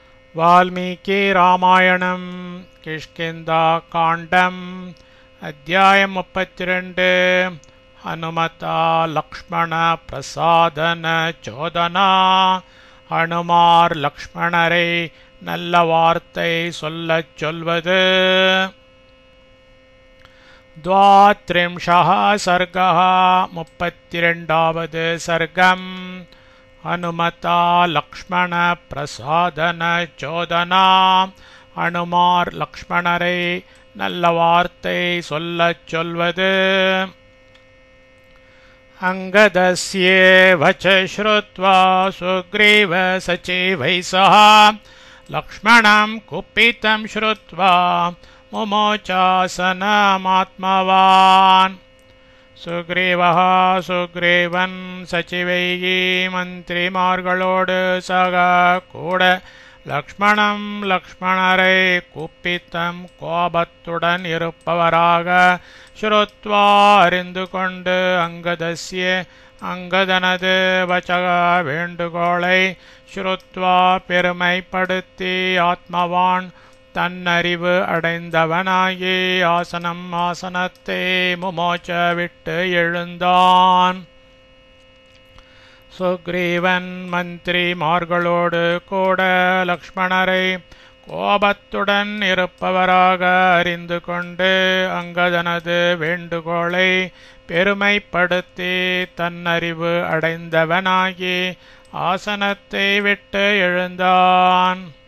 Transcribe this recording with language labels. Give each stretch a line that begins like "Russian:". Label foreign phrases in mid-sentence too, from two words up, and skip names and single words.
Sanskrit: वाल्मीकि रामायणं किष्किन्धा काण्डम् अध्यायं 32 हनुमता लक्ष्मण प्रसादन चोदना
Tamil: ஹனுமார் லக்ஷ்மணரை நல்ல வார்த்தை சொல்லச் சொல்வது
Sanskrit: द्वात्रिंशः सर्गः
Tamil: 32வது
Sanskrit: सर्गम् हनुमता लक्ष्मण प्रसादन चोदना
Tamil: हनुमार लक्ष्मणரை நல்ல வார்த்தை சொல்லச் சொல்வது
Sanskrit: अंगदस्येव च श्रुत्वा सुग्रीव सचिवैः सह लक्ष्मणं कुपितं श्रुत्वा मुमोचासनमात्मवान् सुग्रीवः सुग्रीवन् सचिवैः मन्त्रिमार्गळोडु सह कूड
Tamil: लक्ष्मणं लक्ष्मणரை कुपितं கோபத்துடன் இருப்பவராக श्रुत्वा அறிந்து கொண்டு अंगदस्य अंगदனது வச்சக வேண்டுகோளை श्रुत्वा பெருமைப்படுத்தி ஆத்மவான் தன்னறிவு அடைந்தவனாகி ஆசனம் ஆசனத்தை முமோச்ச விட்டு எழுந்தான் சுக்ரீவன் மந்திரிமார்களோடு கூட லக்ஷ்மணரை கோபத்துடன் இருப்பவராக அறிந்து கொண்டு அங்கதனது வேண்டுகோளை பெருமைப்படுத்தி தன்னறிவு அடைந்தவனாகி ஆசனத்தை விட்டு எழுந்தான்